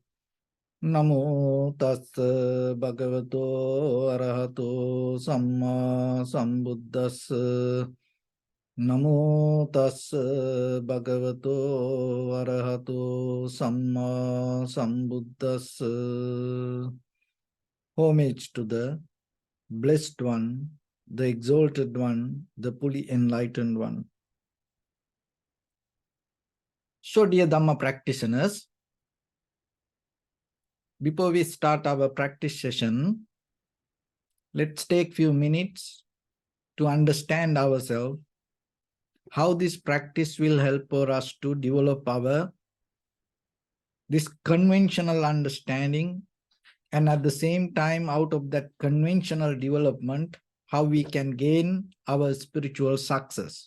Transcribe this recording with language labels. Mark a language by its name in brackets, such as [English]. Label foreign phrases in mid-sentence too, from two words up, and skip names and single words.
[Pali] Namo tassa bhagavato arahato samma sambuddhassa. Namo tassa bhagavato arahato samma sambuddhassa. [English] Homage to the Blessed One, the Exalted One, the fully enlightened one. So, dear Dhamma practitioners, before we start our practice session, let's take a few minutes to understand ourselves, how this practice will help for us to develop this conventional understanding, and at the same time, out of that conventional development, how we can gain our spiritual success.